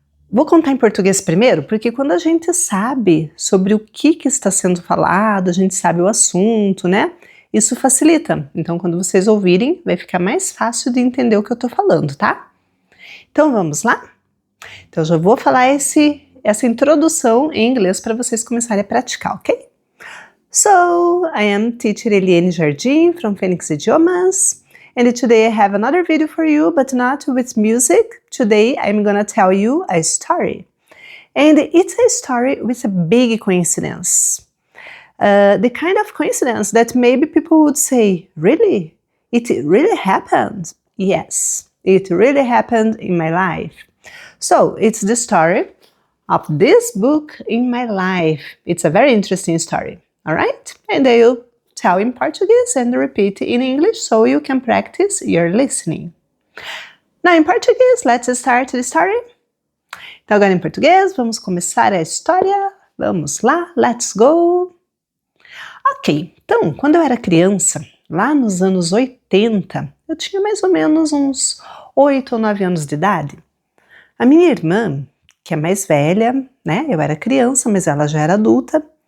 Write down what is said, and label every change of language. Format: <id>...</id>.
<pt>Vou contar em português primeiro, porque quando a gente sabe sobre o que está sendo falado, a gente sabe o assunto, né? Isso facilita. Então, quando vocês ouvirem, vai ficar mais fácil de entender o que eu tô falando, tá? Então, vamos lá? Então, eu já vou falar essa introdução em inglês para vocês começarem a praticar, ok?</pt> <en>So, I am Teacher Eliane Jardim from Phoenix Idiomas, and today I have another video for you, but not with music. Today I'm gonna tell you a story. And it's a story with a big coincidence. The kind of coincidence that maybe people would say, really? It really happened? Yes, it really happened in my life. So, it's the story of this book in my life. It's a very interesting story. All right? And I'll tell in Portuguese and repeat in English so you can practice your listening. Now in Portuguese, let's start the story.</en> <pt>Então agora em português, vamos começar a história. Vamos lá,</pt> <en>let's go.</en> <pt>Ok, então quando eu era criança, lá nos anos 80, eu tinha mais ou menos uns 8 ou 9 anos de idade. A minha irmã, que é mais velha, né? Eu era criança, mas ela já era adulta.</pt>